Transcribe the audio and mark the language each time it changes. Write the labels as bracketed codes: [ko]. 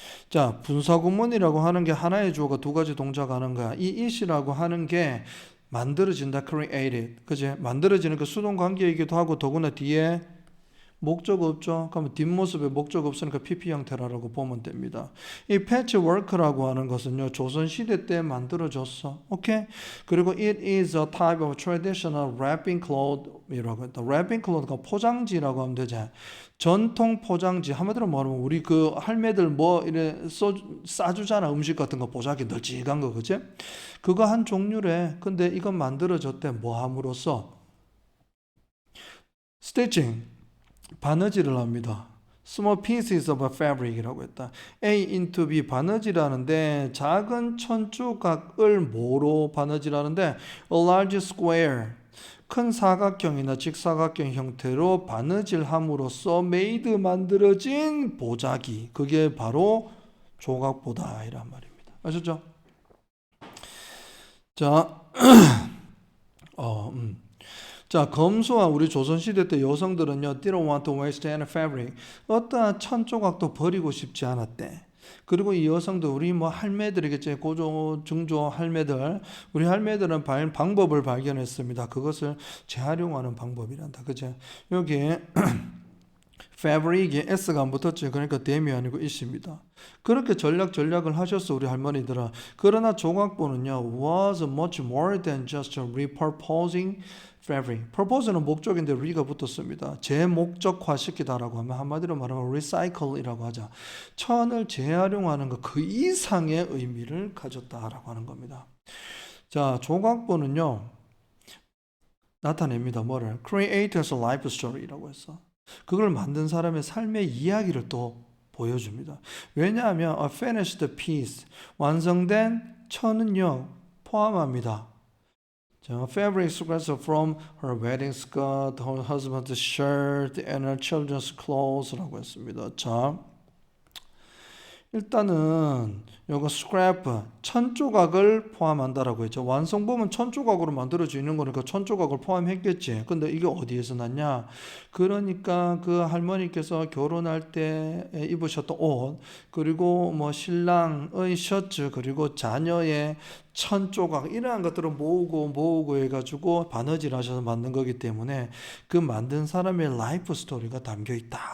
[ko] 자, 분사구문이라고 하는 게 하나의 주어가 두 가지 동작하는 거야. 이 it이라고 하는 게 만들어진다, created. 그지? 만들어지는 그 수동 관계이기도 하고 더구나 뒤에 목적 없죠? 그러면 뒷모습에 목적 없으니까 PP 형태라고 보면 됩니다. 이 패치워크라고 하는 것은요, 조선시대 때 만들어졌어. 오케이? 그리고 [en] it is a type of traditional wrapping cloth이라고 했다. [ko] wrapping cloth가 포장지라고 하면 되지. 전통 포장지. 한마디로 말하면 우리 그 할매들 뭐 이래 싸주잖아. 음식 같은 거 보자기 널찍한 거, 그지? 그거 한 종류래. 근데 이건 만들어졌대. 뭐 함으로써? stitching. 바느질을 합니다. [en] Small pieces of fabric이라고 했다. [ko] A into B 바느질하는데 작은 천조각을 뭐로 바느질하는데 a large square 큰 사각형이나 직사각형 형태로 바느질함으로써 made 만들어진 보자기 그게 바로 조각보다 이란 말입니다. 아셨죠? 자, 자, 검소한 우리 조선시대 때 여성들은요, [en] didn't want to waste any fabric. [ko] 어떠한 천조각도 버리고 싶지 않았대. 그리고 이 여성도 우리 뭐 할매들이겠지, 고조, 중조 할매들, 우리 할매들은 방법을 발견했습니다. 그것을 재활용하는 방법이란다. 그죠? 여기에 fabric에 S가 안 붙었지. 그러니까 them이 아니고 it입니다. 그렇게 전략을 하셨어, 우리 할머니들은. 그러나 조각보는요, [en] was much more than just repurposing fabric. [ko] purpose는 목적인데 re가 붙었습니다. 재목적화시키다라고 하면 한마디로 말하면 recycle이라고 하자. 천을 재활용하는 것 그 이상의 의미를 가졌다라고 하는 겁니다. 자, 조각보는요, 나타냅니다. 뭐를? [en] creator's life story라고 했어. [ko] 그걸 만든 사람의 삶의 이야기를 또 보여줍니다. 왜냐하면 [en] a finished piece, [ko] 완성된 천은요, 포함합니다. [en] Fabric scraps from her wedding skirt, her husband's shirt, and her children's clothes라고 했습니다. [ko] 자, 일단은 요거 scrap, 천조각을 포함한다라고 했죠. 완성본은 천조각으로 만들어지는 거니까 천조각을 포함했겠지. 근데 이게 어디에서 났냐? 그러니까 그 할머니께서 결혼할 때 입으셨던 옷, 그리고 뭐 신랑의 셔츠, 그리고 자녀의 천조각 이러한 것들을 모으고 해가지고 바느질 하셔서 만든 거기 때문에 그 만든 사람의 라이프 스토리가 담겨있다.